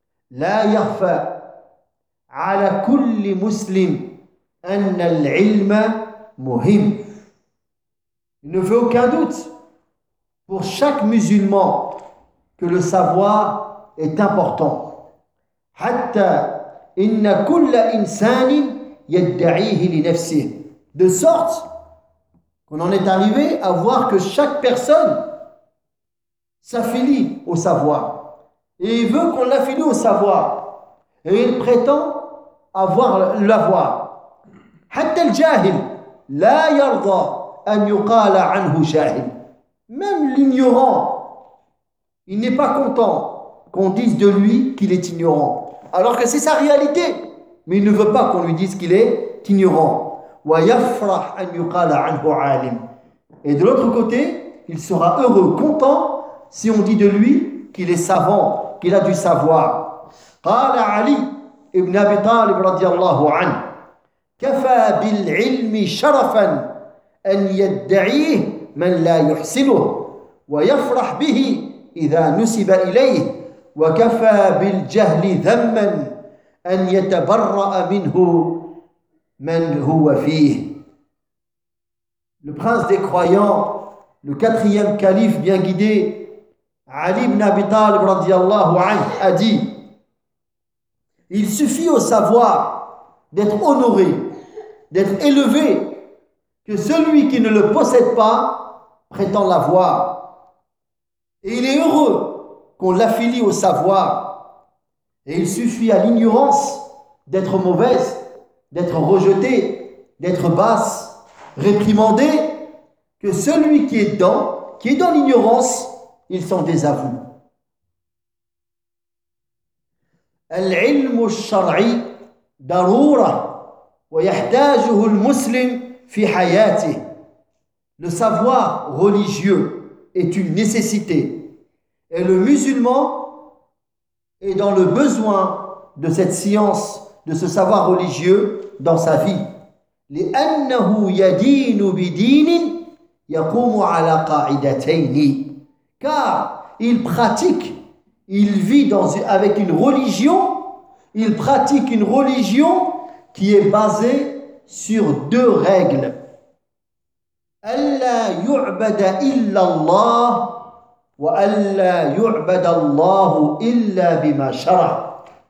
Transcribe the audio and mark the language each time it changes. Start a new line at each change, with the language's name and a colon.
Arabic: La yakhfa ala kulli muslim anna al-ilma muhim.
French: Il ne fait aucun doute pour chaque musulman que le savoir est important.
Arabic: Hatta إن كل إنسان يدعيه لنفسه.
French: De sorte qu'on en est arrivé à voir que chaque personne s'affilie au savoir. Et il veut qu'on l'affilie au savoir. Et il prétend avoir l'avoir.
Arabic: حتى الجاهل لا يرضى أن يقال عنه جاهل.
French: Même l'ignorant Il n'est pas content qu'on dise de lui qu'il est ignorant, alors que c'est sa réalité. Mais il ne veut pas qu'on lui dise qu'il est ignorant. Et de l'autre côté, il sera heureux, content, si on dit de lui qu'il est savant, qu'il a du savoir.
Arabic: قال علي ابن أبي طالب رضي الله عنه كفى بالعلم شرفا أن يدعيه من لا يحسنه ويفرح به إذا نسب إليه وكفى بالجهل ذما أن يتبرأ منه من هو فيه.
French: Le prince des croyants, le quatrième calife bien guidé, Ali ibn Abi Talib
Arabic: رضي الله عنه
French: a dit: il suffit au savoir d'être honoré, d'être élevé, que celui qui ne le possède pas prétend l'avoir. Et il est heureux qu'on l'affilie au savoir. Et il suffit à l'ignorance d'être mauvaise, d'être rejetée, d'être basse, réprimandée, que celui qui est dans l'ignorance, il s'en désavoue.
Arabic: العلم الشرعي ضرورة ويحتاجه المسلم في حياته.
French: Le savoir religieux est une nécessité et le musulman est dans le besoin de cette science, de ce savoir religieux dans sa vie.
Arabic: لأنه يدين بدين يقوم على قاعدتين.
French: Car il pratique, il vit dans, avec une religion, il pratique une religion qui est basée sur deux règles.
Arabic: أَلَّا يُعْبَدَ إِلَّا اللَّهُ وَأَلَّا يُعْبَدَ اللَّهُ إِلَّا بِمَا شَرَعَ.